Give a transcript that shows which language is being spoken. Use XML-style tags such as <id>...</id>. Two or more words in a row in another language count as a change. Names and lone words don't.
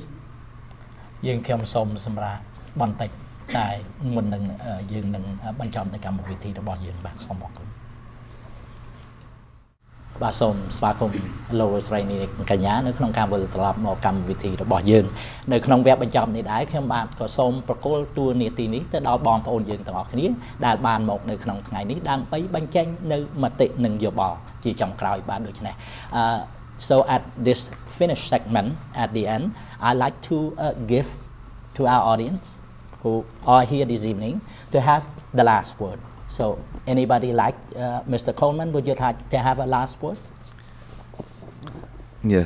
<km>យើងខ្ញុំសូមសម្រាប់បន្តិចតែមុននឹងយើងនឹងបញ្ចប់នៅកម្មវិធីរបស់យើងបាទសូមអរគុណបាទសូមស្វាគមន៍លោកស្រី នេះកញ្ញានៅក្នុងការវិលត្រឡប់មកកម្មវិធីរបស់យើងនៅក្នុងវគ្គបញ្ចប់នេះដែរខ្ញុំបាទក៏សូមប្រគល់តួនាទីនេះទៅដល់បងប្អូនយើងទាំងអស់គ្នាដែលបានមកនៅក្នុងថ្ងៃនេះដើម្បីបញ្ចេញនៅមតិនិងយោបល់ជាចុងក្រោយបាទដូច្នេះ</km> <en>So at this finished segment at the end I'd like to give to our audience who are here this evening to have the last word. So anybody like Mr. Coleman, would you like to have a last word? Yes.</en>